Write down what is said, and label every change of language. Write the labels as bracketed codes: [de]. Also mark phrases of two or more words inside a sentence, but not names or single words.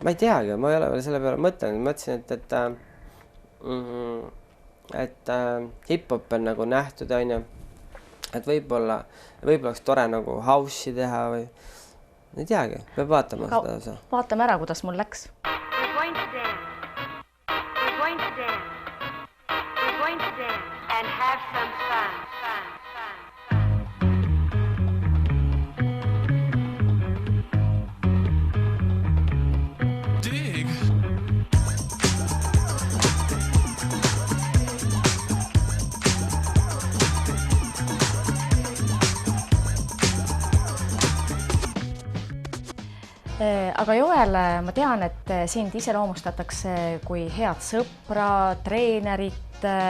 [et] Ma ei teagi, ma ei ole veel selle peale mõtlenud. Mõtlesin, et hip-hop on nagu nähtud, on ju. Et võib-olla oleks tore nagu house'i teha või ei teagi, peab vaatama seda osa. Vaatame ära, kuidas mul läks. [en] And have some fun. Dig. [et] Aga Joel, ma tean, et sind iseloomustatakse kui head sõpra, treenerit,